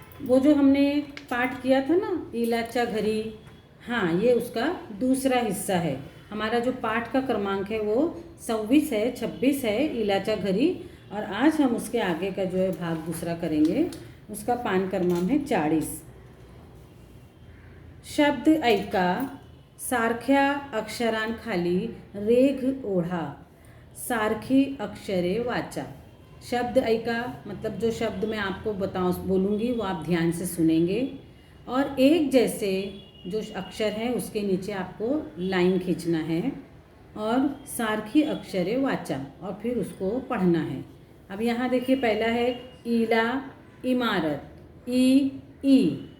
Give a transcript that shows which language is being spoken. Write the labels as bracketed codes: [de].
[hi] वो जो हमने पाठ किया था ना, इलाच्या घरी, हाँ, ये उसका दूसरा हिस्सा है। हमारा जो पाठ का क्रमांक है वो 26 है, 26 है, इलाच्या घरी। और आज हम उसके आगे का जो है भाग दूसरा करेंगे। उसका पान क्रमांक है 40। [mr] शब्द ऐका, सारख्या अक्षरांखाली रेघ ओढा, सारखी अक्षरे वाचा। शब्द ऐका [hi] मतलब जो शब्द मैं आपको बोलूँगी वो आप ध्यान से सुनेंगे, और एक जैसे जो अक्षर है उसके नीचे आपको लाइन खींचना है, और [mr] सारखी अक्षरे वाचा, [hi] और फिर उसको पढ़ना है। अब यहाँ देखिए, पहला है ईला, इमारत, ई।